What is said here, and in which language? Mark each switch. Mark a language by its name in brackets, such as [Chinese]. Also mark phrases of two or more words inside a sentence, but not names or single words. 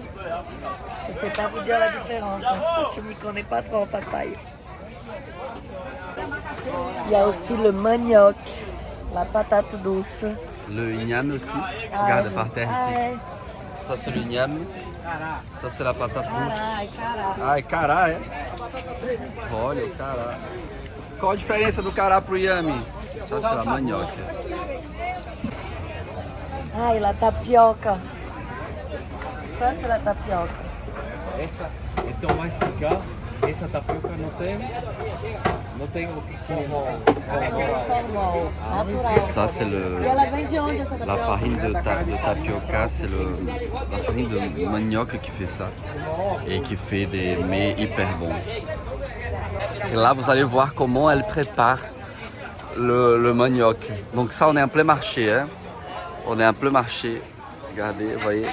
[French] Je ne sais pas vous dire la différence. Je ne m'y connais pas trop en papaye. Il y a aussi le manioc, la patate douce. Le igname aussi, regarde par terre ici. Ai, Ça c'est le igname, ça c'est la patate douce. ai, [Portuguese] caraca. Ai, cará, é? Olha o cará. Qual a diferença do cará pro inhame? [French] Ça c'est la manioc. Ai, la tapioca. Ça, c'est la tapioca. [Portuguese] Essa, então mais explicar, essa tapioca não tem o Formal, natural. [French] Ça c'est [Portuguese] E ela vem de onde essa [French] la [Portuguese] tapioca? [French] farine de tapioca, c'est la farine de manioc qui fait ça et qui fait des mets hyper bons. Et là vous allez voir comment elle prépare le manioc. Donc ça on est en plein marché, hein. On est en plein marché. Regardez, vous voyez.